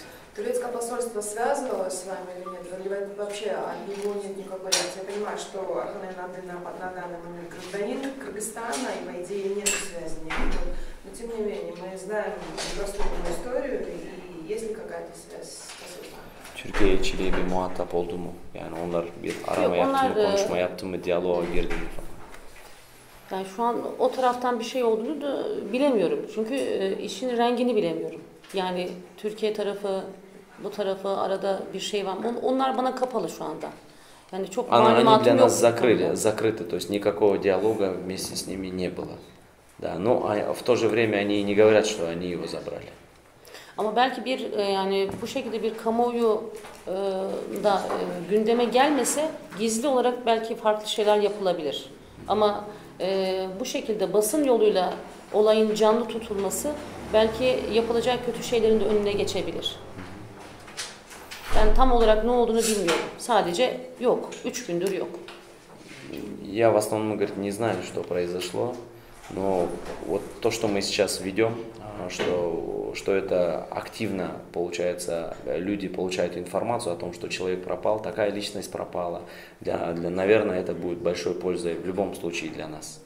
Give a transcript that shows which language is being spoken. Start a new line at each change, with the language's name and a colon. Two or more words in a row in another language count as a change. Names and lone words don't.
Russian: Турецкое посольство связывалось с вами или нет? Или вообще от него нет никакой реакции? Я понимаю, что Орхан Инанды на данный момент гражданин Кыргызстана, и по idее нет связи никакой. Но тем не менее, мы знаем непростую историю, и есть ли какая-то связь с посольством?
Turkish: Türkiye içeriye bir muhatap oldu mu? Yani onlar bir arama yaptı mı, konuşma yaptı mı, diyaloğa girdi mi falan? Yani şu an o taraftan bir şey olduğunu da bilemiyorum. Çünkü işin rengini bilemiyorum. Yani Türkiye tarafı, bu tarafı arada bir şey var. Onlar bana kapalı şu anda. Yani çok malumatım yok.
Russian: Они для нас закрыты, то есть никакого диалога вместе с ними не было. Да, но в то же время они не говорят, что они его забрали.
Turkish: Ama belki bir yani bu şekilde bir kamuoyu da gündeme gelmese gizli olarak belki farklı şeyler yapılabilir. Ama bu şekilde basın yoluyla olayın canlı tutulması belki yapılacak kötü şeylerin de önüne geçebilir. Ben tam olarak ne olduğunu bilmiyorum. Sadece yok. 3 gündür yok.
Russian: Я в основном, говорит, не знаю, что произошло, но вот то, что мы сейчас ведем, что это активно, получается, люди получают информацию о том, что человек пропал, такая личность пропала. Наверное, это будет большой пользой в любом случае для нас.